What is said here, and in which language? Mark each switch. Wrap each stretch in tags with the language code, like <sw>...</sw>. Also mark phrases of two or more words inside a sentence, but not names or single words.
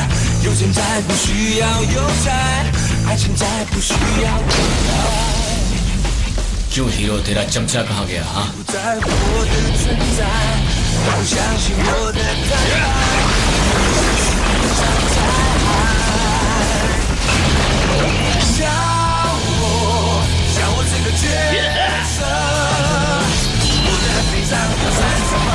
<zh>有钱再不需要邮差，爱情再不需要等待。</zh> <hi>क्यों हीरो तेरा चमचा कहाँ गया? हाँ,</hi> <zh>不在乎我的存在，不相信我的坦白。像我这个角色，我的悲伤要算什么？</zh>